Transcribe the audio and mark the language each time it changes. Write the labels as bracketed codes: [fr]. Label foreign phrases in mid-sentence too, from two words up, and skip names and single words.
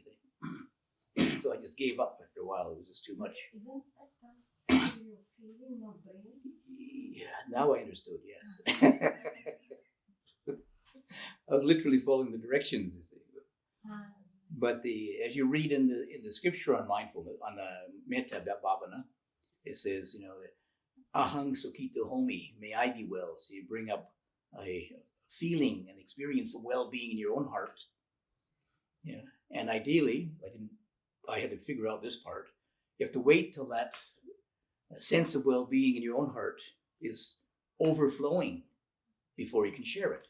[en] So I just gave up after a while. It was just too much. Isn't that your feeling, not brain? Yeah, now I understood, yes. I was literally following the directions, you see. But as you read in the scripture on mindfulness, on [pi] metta bhavana, [en] it says, [pi] ahang sukhito homi, [en] may I be well. So you bring up a feeling and experience of well-being in your own heart. Yeah. And ideally, I had to figure out this part. You have to wait till that sense of well-being in your own heart is overflowing before you can share it.